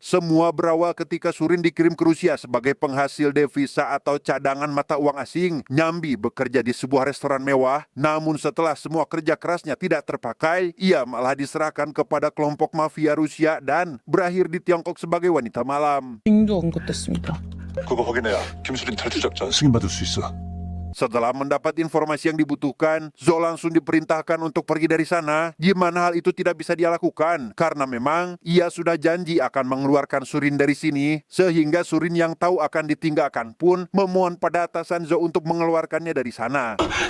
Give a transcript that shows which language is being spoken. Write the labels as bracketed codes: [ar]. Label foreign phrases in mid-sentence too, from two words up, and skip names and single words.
[id] Semua berawal ketika Surin dikirim ke Rusia sebagai penghasil devisa atau cadangan mata uang asing. Nyambi bekerja di sebuah restoran mewah, namun setelah semua kerja kerasnya tidak terpakai, ia malah diserahkan kepada kelompok mafia Rusia dan berakhir di Tiongkok sebagai wanita malam. [ko] 빙도 언급됐습니다. 그거 확인해야 김수린 탈출 작전 승인받을 수 있어. [id] Setelah mendapat informasi yang dibutuhkan, Zo langsung diperintahkan untuk pergi dari sana, di mana hal itu tidak bisa dia lakukan, karena memang ia sudah janji akan mengeluarkan Surin dari sini, sehingga Surin yang tahu akan ditinggalkan pun memohon pada atasan Zo untuk mengeluarkannya dari sana.